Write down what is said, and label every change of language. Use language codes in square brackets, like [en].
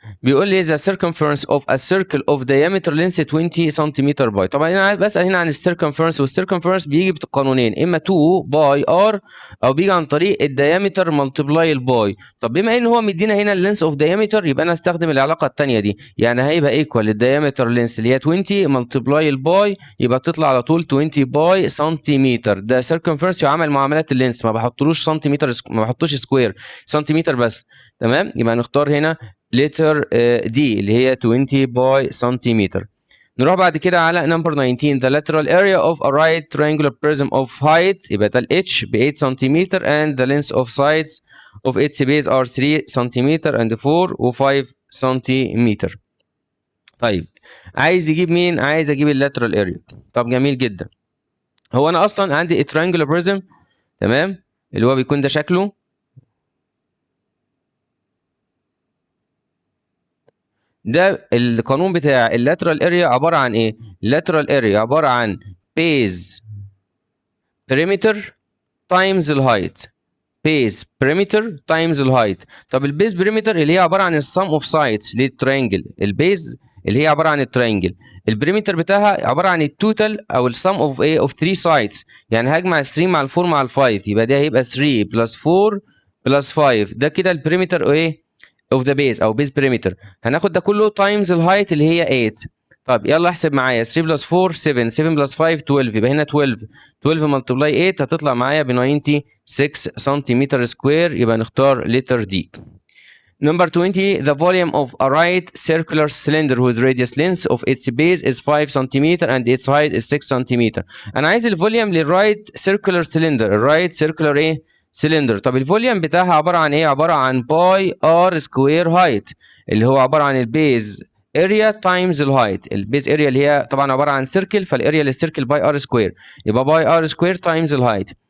[ar] بيقول لي [en] the circumference of a circle of diameter length 20 سنتيمتر pi. [ar] طبعا انا بسال هنا عن السيركمفرنس، والسيركمفرنس بيجي بقانونين، اما 2 باي ار او بيجي عن طريق الديامتر ملتبلاي الباي. طب بما ان هو مدينا هنا اللينس اوف دايمتر، يبقى انا استخدم العلاقه الثانيه دي، يعني هيبقى ايكوال الدايمتر لينس اللي هي 20 ملتبلاي الباي، يبقى بتطلع على طول 20 باي سنتيمتر. ده سيركمفرنس يعمل معاملات اللينس، ما بحطلوش سنتيمتر، ما بحطوش سكوير، سنتيمتر بس. تمام. يبقى نختار هنا لتر دي اللي هي 20 باي سنتيمتر. نروح بعد كده على نمبر 19. [en] the lateral area of a right triangular prism of height، [ar] يبقى ده ال H ب 8 سنتيمتر [en] and the length of sides of its base are 3 سنتيمتر and 4 و 5 سنتيمتر. [ar] طيب عايز يجيب مين؟ عايز اجيب اللاترال اريا. طب جميل جدا. هو انا اصلا عندي triangular prism، تمام، اللي هو بيكون ده شكله. ده القانون بتاع اللاترال اريا عباره عن ايه؟ اللاترال اريا عباره عن بيز بريمتر تايمز الهايت. بيز بريمتر تايمز الهايت. طب البيز بريمتر اللي هي عباره عن السم اوف سايدز للترينجل. البيز اللي هي عباره عن الترينجل، البريمتر بتاعها عباره عن التوتال او السم اوف ايه اوف 3 سايدز. يعني هجمع ال 3 مع ال 4 ال 5، يبقى ده هيبقى 3 بلس 4 بلس 5. ده كده البريمتر ايه اوف ذا بيز او بيز بريمتر. هناخد ده كله تايمز الهايت اللي هي 8. طب يلا احسب معايا 3 بلس 4 7، 7 بلس 5 12، يبقى هنا 12. 12 ملتبلاي 8 هتطلع معايا ب 96 سنتيمتر سكوير، يبقى نختار لتر دي. [en] Number 20, the volume of a right circular cylinder whose radius length of its base is 5 cm and its height is 6 cm. [ar] انا عايز الفوليوم للرايت سيركولار سيلندر. الرايت سيركولار ايه سيلندر. طب الفوليوم بتاعها عباره عن ايه؟ عباره عن باي ار سكوير هايت، اللي هو عباره عن البيز اريا تايمز الهايت. البيز اريا اللي هي طبعا عباره عن سيركل، فالاريا للسيركل باي ار سكوير، يبقى باي ار سكوير تايمز الهايت.